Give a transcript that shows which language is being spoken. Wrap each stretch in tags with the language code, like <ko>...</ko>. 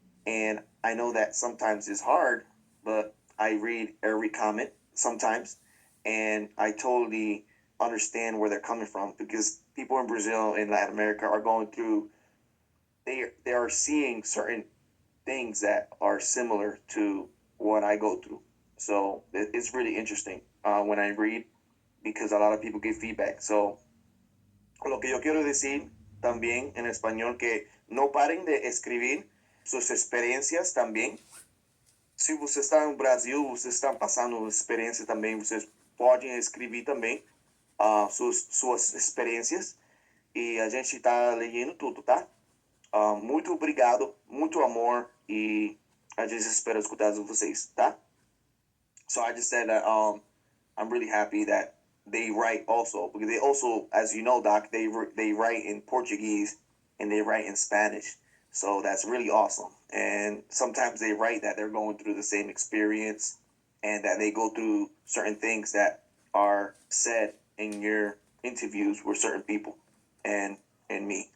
<en>And I know that sometimes it's hard, but I read every comment sometimes, and I totally understand where they're coming from, because people in Brazil and Latin America are going through, they are seeing certain things that are similar to what I go through. So it's really interesting when I read because a lot of people give feedback.</en> <es>So, lo que yo quiero decir también en español, que no paren de escribir sus experiencias también.</es> <pt>Se você está no Brasil, você está passando experiência também, vocês podem escrever também suas experiências. E a gente está lendo tudo, tá? Muito obrigado, muito amor, e a gente espera escutar de vocês, tá?</pt> <en>So I just said that I'm really happy that they write also, because they also, as you know, Doc, they write in Portuguese and they write in Spanish. So that's really awesome. And sometimes they write that they're going through the same experience and that they go through certain things that are said in your interviews with certain people and me.</en>